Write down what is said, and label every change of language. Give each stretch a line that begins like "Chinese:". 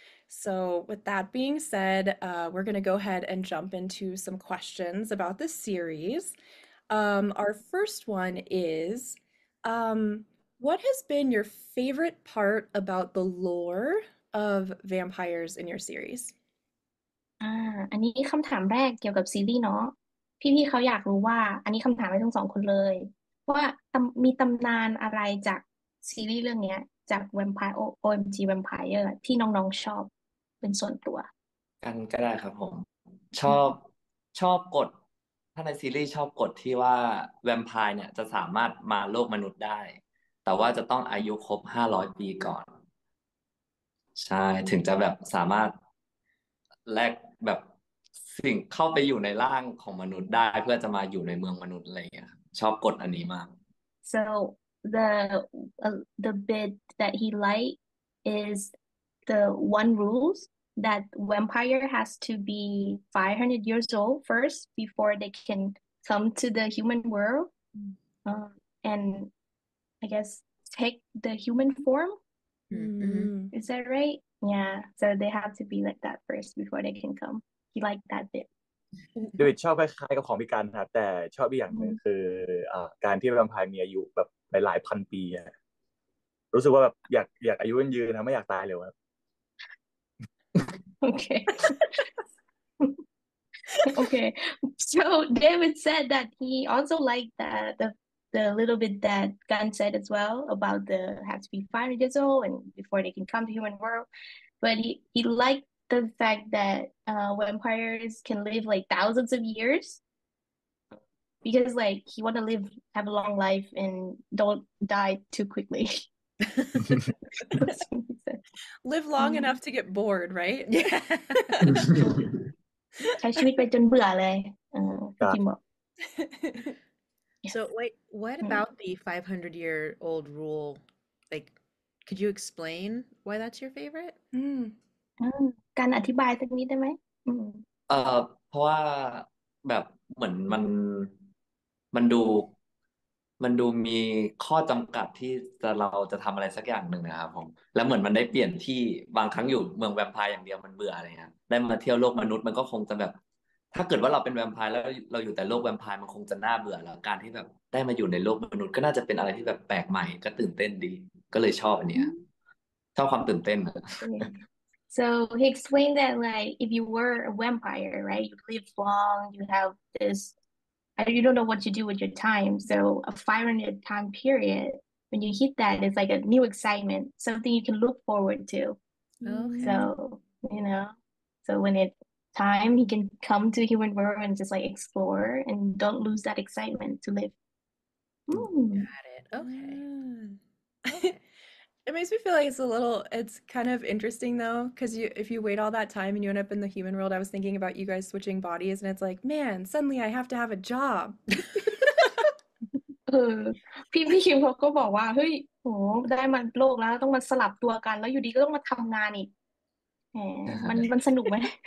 English: So, with that being said, we're going to go ahead and jump into some questions about this series. Our first one is, what has been your favorite part about the lore of vampires in your series?
Thai: อันนี้คำถามแรกเกี่ยวกับซีรีส์เนาะ พี่ๆเขาอยากรู้ว่า อันนี้คำถามให้ทั้งสองคนเลย ว่ามีตำนานอะไรจากซีรีส์เรื่องเนี้ย จาก Vampire OMG Vampire ที่น้องๆชอบเป็นส่วนตัว กันก็ได้ครับผม ชอบกฎถ้าในซีรีส์ชอบกฎที่ว่าแวมไพร์เนี่ยจะสามารถมาโลกมนุษย์ได้ แต่ว่าจะต้องอายุครบ500 ปีก่อน ใช่ถึงจะแบบสามารถแลกแบบสิ่งเข้าไปอยู่ในร่างของมนุษย์ได้ เพื่อจะมาอยู่ในเมืองมนุษย์อะไรอย่างเงี้ยครับชอบกฎอันนี้มาก
English: so the bit that he like is the one rules that vampire has to be 500 years old first before they can come to the human world and I guess take the human form. Is that right? Yeah. So they have to be like that first before they can come. He liked that bit.
Thai: เดวิดชอบคล้ายๆกับของพี่กันครับแต่ชอบอีกอย่างหนึ่งคือการที่แวมไพร์มีอายุแบบหลายๆพันปีอะรู้สึกว่าแบบอยากอายุยืนนะไม่อยากตายเร็วครับ
English: Okay. Okay. So David said that he also liked the little bit that Gun said as well about the have to be 500 years old and before they can come to human world. But he liked the fact that vampires can live like thousands of years because like he want to have a long life and don't die too quickly. That's what he said. Live long อืม enough to get bored, right? Yeah.
Thai: ใช้ชีวิตไปจนเบื่อเลย ค พี่ รับ จิมบอก
English: So wait, what อืม about the 500-year-old rule? Like, could you explain why that's your favorite? อืม
Thai: การอธิบายสักนิดได้ไหมอืม เพราะว่าแบบเหมือนมันดูมันดูมีข้อจำกัดที่เราจะทำอะไรสักอย่างหนึ่งนะครับผมแล้วเหมือนมันได้เปลี่ยนที่บางครั้งอยู่เมืองแวมไพร์อย่างเดียวมันเบื่ออะไรเงี้ยได้มาเที่ยวโลกมนุษย์มันก็คงจะแบบ ถ้าเกิดว่าเราเป็นแวมไพร์แล้วเราอยู่แต่โลกแวมไพร์มันคงจะน่าเบื่อแล้วการที่แบบได้มาอยู่ในโลกมนุษย์ก็น่าจะเป็นอะไรที่แบบแปลกใหม่ก็ตื่นเต้นดี ก็เลยชอบอันเนี้ยชอบความตื่นเต้น
English: So he explained that like if you were a vampire, right, you live long, you have this, you don't know what to do with your time. So a 500 time period, when you hit that, it's like a new excitement, something you can look forward to. Okay. So, so when it's time, he can come to human world and just like explore and don't lose that excitement to live. Got it. Okay. Ah. It makes me feel like it's kind of interesting though, because if you wait all that time and you end up in the human world, I was thinking about you guys switching bodies and it's like, man, suddenly I have to have a job.
Thai: พี่คิมเขาก็บอกว่าเฮ้ยโหได้มาโลกแล้วต้องมาสลับตัวกันแล้วอยู่ดีก็ต้องมาทำงานอีกแหมมันสนุกไหม